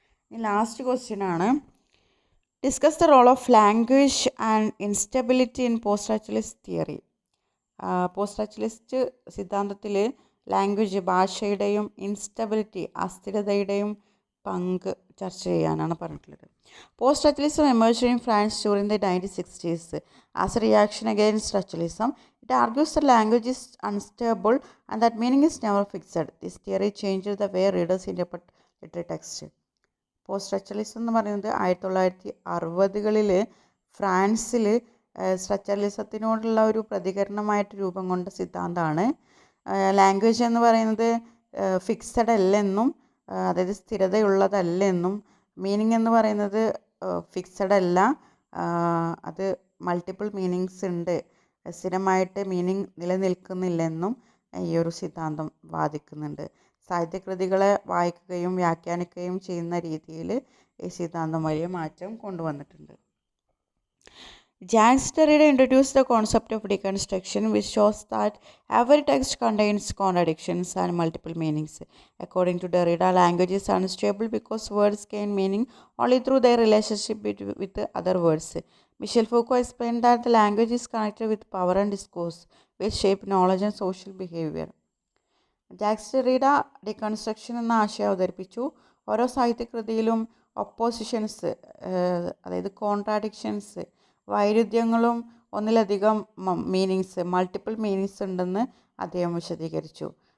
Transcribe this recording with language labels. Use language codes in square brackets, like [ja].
[ml] ഇനി ലാസ്റ്റ് ക്വസ്റ്റ്യനാണ്, [en] Discuss the role of language and instability in post structuralist theory. [ml] Post structuralist സിദ്ധാന്തത്തിൽ language, ഭാഷയുടെയും instability, അസ്ഥിരതയുടെയും പങ്ക് ചർച്ച ചെയ്യാനാണ് പറഞ്ഞിട്ടുള്ളത്. [en] Post structuralism emerged in France during the 1960s as a reaction against structuralism. It argues that language is unstable and that meaning is never fixed. This theory changed the way readers interpret literary text. [ml] Post structuralism എന്ന് പറയുന്നത് 1960കളിൽ ഫ്രാൻസിൽ സ്ട്രക്ചറലിസത്തിനോടുള്ള ഒരു പ്രതികരണമായിട്ട് രൂപം കൊണ്ട സിദ്ധാന്തമാണ്. Language എന്ന് പറയുന്നത് fixed അല്ലെന്നും, അതായത് സ്ഥിരതയുള്ളതല്ലെന്നും, മീനിങ് എന്ന് പറയുന്നത് ഫിക്സഡ് അല്ല, അത് മൾട്ടിപ്പിൾ മീനിങ്സ് ഉണ്ട്, സ്ഥിരമായിട്ട് മീനിങ് നിലനിൽക്കുന്നില്ലെന്നും ഈ ഒരു സിദ്ധാന്തം വാദിക്കുന്നുണ്ട്. സാഹിത്യകൃതികളെ വായിക്കുകയും വ്യാഖ്യാനിക്കുകയും ചെയ്യുന്ന രീതിയിൽ ഈ സിദ്ധാന്തം വലിയ മാറ്റം കൊണ്ടുവന്നിട്ടുണ്ട്. [en] Jacques Derrida introduced the concept of deconstruction, which shows that every text contains contradictions and multiple meanings. According to Derrida, language is unstable because words gain meaning only through their relationship with the other words. Michel Foucault explained that the language is connected with power and discourse, which shape knowledge and social behavior. [ml] Jacks Derrida ഡികൺസ്ട്രക്ഷൻ എന്ന ആശയം അവതരിപ്പിച്ചു. ഓരോ സാഹിത്യകൃതിയിലും oppositions, അതായത് contradictions, വൈരുദ്ധ്യങ്ങളും ഒന്നിലധികം meanings, multiple meanings ഉണ്ടെന്ന് അദ്ദേഹം വിശദീകരിച്ചു.